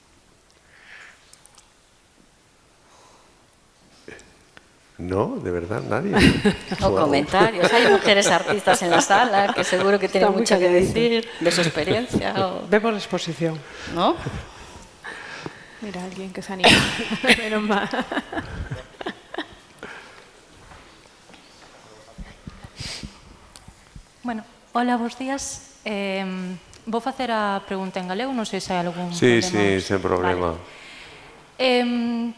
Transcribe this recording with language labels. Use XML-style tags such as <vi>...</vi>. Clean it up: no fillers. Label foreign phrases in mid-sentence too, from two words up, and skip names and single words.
<es>No, de verdad, nadie. O comentarios. Hay mujeres artistas en la sala que seguro que tienen mucho que decir de su experiencia. Vemos la exposición. ¿No? Mira, alguien que se anima. Menos mal. Bueno, hola,</es> <gl>bons días. Vou facer a pregunta en galego, non sei se hai algún Sí, problema. sí, sen problema. Vale.</gl>